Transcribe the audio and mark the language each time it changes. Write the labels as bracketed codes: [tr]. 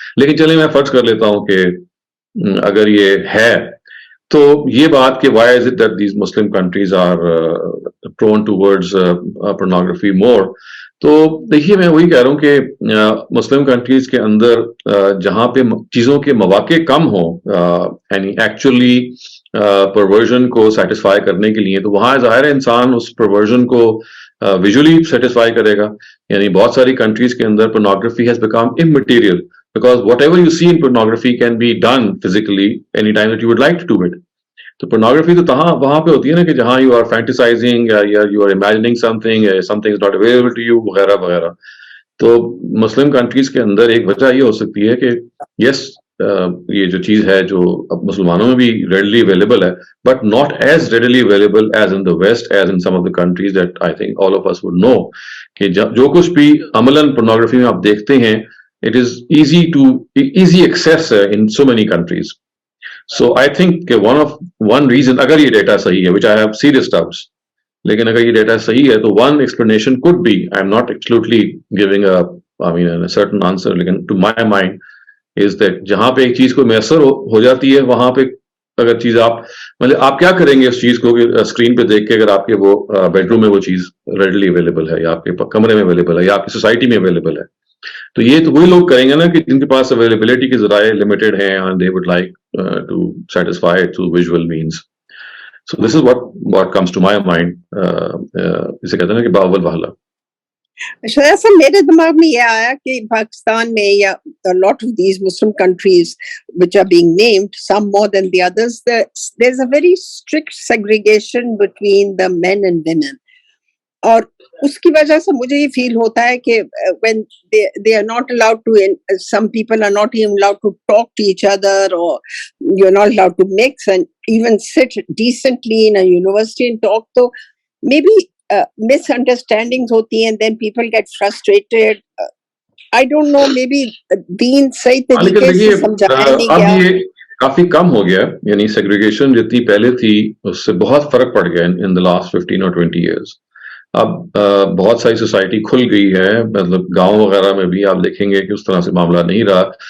[ur] لیکن چلیں میں فرض کر لیتا ہوں کہ اگر یہ ہے تو یہ بات کہ [en] why is it that these Muslim countries are prone towards pornography more, [ur] تو دیکھیے میں وہی کہہ رہا ہوں کہ مسلم کنٹریز کے اندر جہاں پہ چیزوں کے مواقع کم ہوں, یعنی ایکچولی پرورژن کو سیٹسفائی کرنے کے لیے, تو وہاں ظاہر ہے انسان اس پرورژن کو ویژولی سیٹسفائی کرے گا. یعنی بہت ساری کنٹریز کے اندر [en] pornography has become immaterial because whatever you see in pornography can be done physically anytime that you would like to do it. [ur] تو pornography تو وہاں پہ ہوتی ہے نا کہ جہاں [en] you are fantasizing [ur] یا [en] you are imagining something is not available to you [ur] وغیرہ وغیرہ. تو مسلم کنٹریز کے اندر ایک وجہ یہ ہو سکتی ہے کہ یس یہ جو چیز ہے جو اب مسلمانوں میں بھی ریڈلی اویلیبل ہے, [en] but not as readily available as in the west, as in some of the countries that I think all of us would know [ur] کہ جو کچھ بھی عملاً pornography میں آپ دیکھتے ہیں [en] it is easy access in so many countries. So I think one reason, [ur] اگر یہ ڈیٹا صحیح ہے, [en] which I have serious doubts, [ur] لیکن اگر یہ ڈیٹا صحیح ہے تو one explanation [en] could be, I'm not absolutely giving a certain answer, [ur] لیکن [en] to my mind is that [ur] جہاں پہ ایک چیز کو میسر ہو جاتی ہے وہاں پہ اگر چیز مطلب آپ کیا کریں گے اس چیز کو کہ اسکرین پہ دیکھ کے اگر آپ کے وہ بیڈ روم میں وہ چیز ریڈلی اویلیبل ہے یا آپ کے کمرے میں اویلیبل ہے یا آپ کی سوسائٹی میں اویلیبل ہے, تو یہ تو وہی لوگ کریں گے نا کہ جن کے پاس اویلیبلٹی کے ذرائع لمیٹڈ ہیں [en] and they would like to satisfy it through visual means. So this is what comes to my mind. [ur] اسے کہتے ہیں نا کہ باول والا. ایسا میرے دماغ میں یہ آیا کہ پاکستان میں یا [en] lot of these Muslim countries which are being named, some more than the others, there's a very strict segregation between the men and women. [ur] اور اس کی وجہ سے مجھے یہ فیل ہوتا ہے کہ [en] when they are not allowed to, some people are not even allowed to talk to each other, or you're not allowed to mix and even sit decently in a university and talk. So maybe misunderstandings [ur] hoti hain, [en] then people get frustrated. I don't know, maybe deen [ur] صحیح طریقے سے سمجھایا نہیں گیا. اب یہ کافی کم ہو گیا, یعنی سیگریگیشن جتنی پہلے تھی اس سے بہت فرق پڑ گیا [en] in the last 15 or 20 years. [ur] اب بہت ساری سوسائٹی کھل گئی ہے, مطلب گاؤں وغیرہ میں بھی آپ دیکھیں گے کہ اس طرح سے معاملہ نہیں رہا.